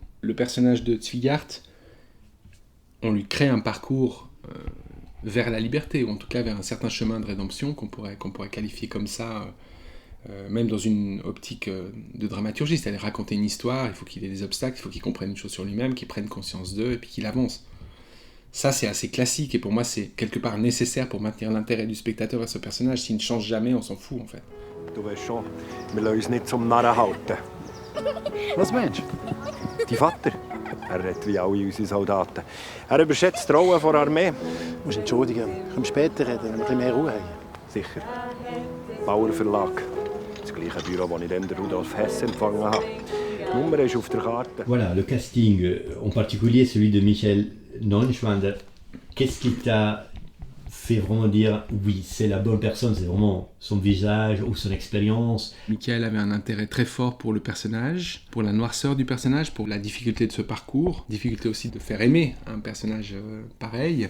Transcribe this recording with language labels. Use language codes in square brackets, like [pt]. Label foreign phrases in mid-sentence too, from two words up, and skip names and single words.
[fr] Le personnage de Zwigart, on lui crée un parcours vers la liberté, ou en tout cas vers un certain chemin de rédemption qu'on pourrait qualifier comme ça, même dans une optique de dramaturgie, c'est-à-dire raconter une histoire, il faut qu'il ait des obstacles, il faut qu'il comprenne une chose sur lui-même, qu'il prenne conscience d'eux, et puis qu'il avance. Ça, c'est assez classique, et pour moi, c'est quelque part nécessaire pour maintenir l'intérêt du spectateur vers ce personnage. S'il ne change jamais, on s'en fout, en fait. [de] Du weißt schon, wir lassen uns nicht zum Narren halten. Was meinst du? Dein Vater, er redet wie alle unsere Soldaten. Er überschätzt die Rolle der Armee. Du musst entschuldigen, wir können später reden, wenn wir ein bisschen mehr Ruhe haben. Sicher. Bauer Verlag. Das gleiche Büro, das ich dann Rudolf Hess empfangen habe. Die Nummer ist auf der Karte. [fr] Voilà, le casting, en particulier celui de Michael Neuschwander. Qu'est-ce qui t'a fait vraiment dire oui, c'est la bonne personne, c'est vraiment son visage ou son expérience? Michael avait un intérêt très fort pour le personnage, pour la noirceur du personnage, pour la difficulté de ce parcours, difficulté aussi de faire aimer un personnage pareil.